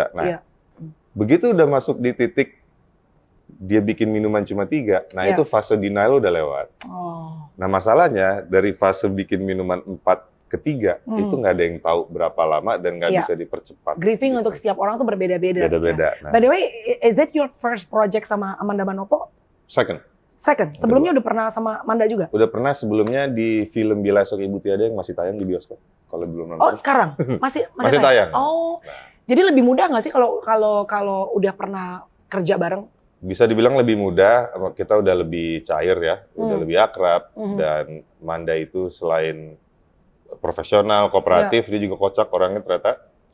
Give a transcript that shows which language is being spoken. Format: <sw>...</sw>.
<id>ya, Bu? Nah, begitu udah masuk di titik dia bikin minuman cuma 3, nah itu fase denial udah lewat. Nah masalahnya dari fase bikin minuman 4 ke 3 itu nggak ada yang tahu berapa lama dan nggak bisa dipercepat.</id> <en>Grieving</en> <id>gitu. Untuk setiap orang tuh berbeda-beda. Beda-beda.</id> <en>Nah. By the way, is it your first project sama Amanda Manopo? Second.</en> <id>Sebelumnya udah pernah sama Manda juga? Udah pernah sebelumnya di film Bila Esok Ibu Tiada yang masih tayang di bioskop. Kalau belum nonton. Oh sekarang masih tayang. Oh, jadi lebih mudah nggak sih kalau udah pernah kerja bareng? Bisa dibilang lebih mudah. Kita udah lebih cair ya, udah lebih akrab. Dan Manda itu selain profesional, kooperatif, dia juga kocak orangnya ternyata.</id>